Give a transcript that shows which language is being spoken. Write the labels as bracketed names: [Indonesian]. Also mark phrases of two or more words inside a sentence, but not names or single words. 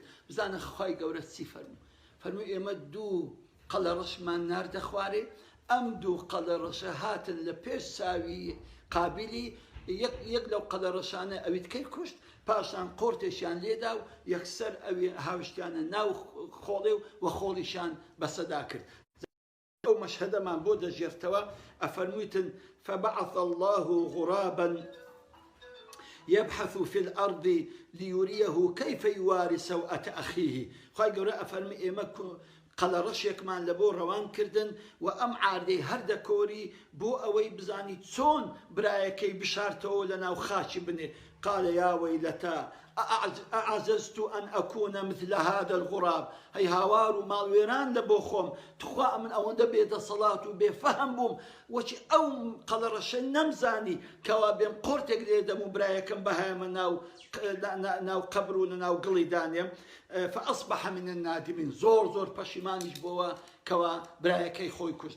[Central Kurdish] بزانە خوای گەورە چی فەرمووی ئێمە دوو قەڵە ڕەشمان ناردە خوارێ، ئەم دوو قەڵە ڕەشە هاتن لە پێش چاوی قابیلی، یەک لەو قەڵە ڕەشانە ئەوی تکەی کوشت، پاشان قۆرتێکیان لێدا و یەکسەر ئەوی هاوشتیانە ناو خۆڵێ و خۆڵیشان بەسەدا کرد. ئەو مەشهەدەمان بۆ دەژێرتەوە، ئەفەرموویتن [Arabic] فبعث الله غرابا يبحث في الأرض ليريه كيف يواري سوءة أخيه. [Central Kurdish] خواهي قورا أفرمي إيما قەڵە ڕەشێکمان لە بۆ ڕەوان کردن و ئەم عاردەی هەردە کۆری بۆ ئەوەی بزانی چۆن برایەکەی بشارتەوە لە ناو خاچی بنێ. [Arabic] قال يا ويلتا أعجزت أن أكون مثل هذا الغراب. [Central Kurdish] هي هاوار و ماڵوێران لە بۆ خۆم، تخوا من ئەوەندە بێدەسەڵات و بێفەهم بووم، وەچی ئەو قەڵە ڕەشە نەمزانی کەوا بێم قۆرتێک لێدەم و برایەکەم بەهایەمە ناو قەبر و لە ناو گڵی دانێم. [Arabic] فأصبح من النادمين، [Central Kurdish] زۆر پەشیمانیش بۆەوە کەوا برایەکەی خۆی کوشت.